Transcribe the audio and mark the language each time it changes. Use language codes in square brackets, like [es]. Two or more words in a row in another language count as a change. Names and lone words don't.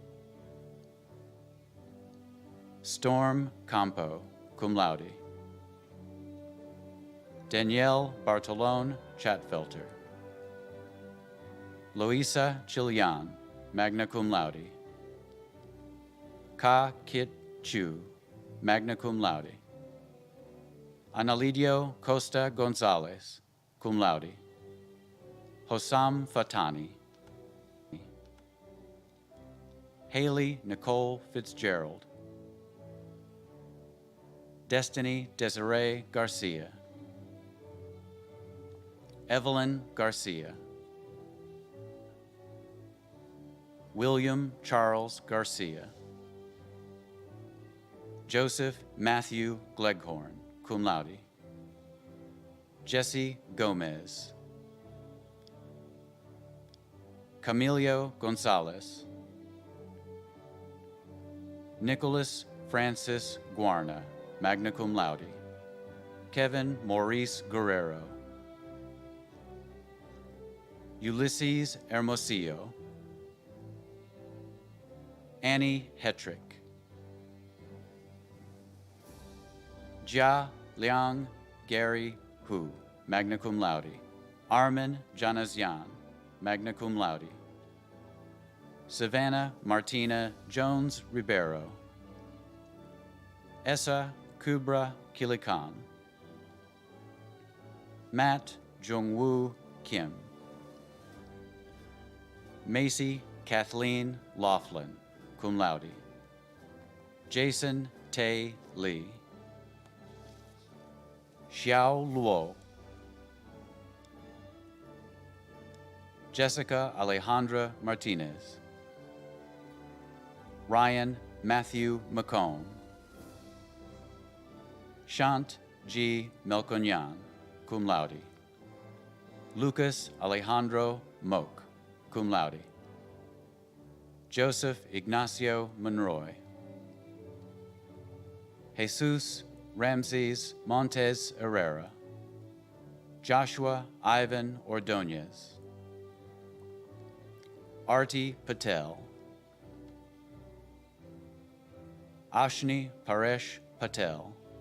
[en] Storm Campo, [la] cum laude, [en] Danielle Bartolone Chatfelter, Luisa Chilian, [la] magna cum laude, [en] Ka Kit Chu, [la] magna cum laude, [en] Analidio Costa Gonzalez, [la] cum laude, [en] Hossam Fatani, Haley Nicole Fitzgerald, Destiny Desiree Garcia, Evelyn Garcia, William Charles Garcia, Joseph Matthew Gleghorn, [la] cum laude, [en] Jesse Gomez, Camilio Gonzalez, Nicholas Francis Guarna, [la] magna cum laude, [en] Kevin Maurice Guerrero, Ulysses Hermosillo, Annie Hetrick, Jia Liang Gary Hu, [la] magna cum laude, Armin Janasyan, magna cum laude, [en] Savannah Martina Jones Ribeiro, Essa Kubra Kilikan, Matt Jungwoo Kim, Macy Kathleen Laughlin, [la] cum laude, [en] Jason Tae Lee, Xiao Luo, Jessica Alejandra Martinez, Ryan Matthew McComb, Shant G. Melkonyan, [la] cum laude, [en] Lucas Alejandro Moak, [la] cum laude, [en] Joseph Ignacio Monroy, Jesus Ramses Montes Herrera, Joshua Ivan Ordonez, Arti Patel, Ashni Paresh Patel,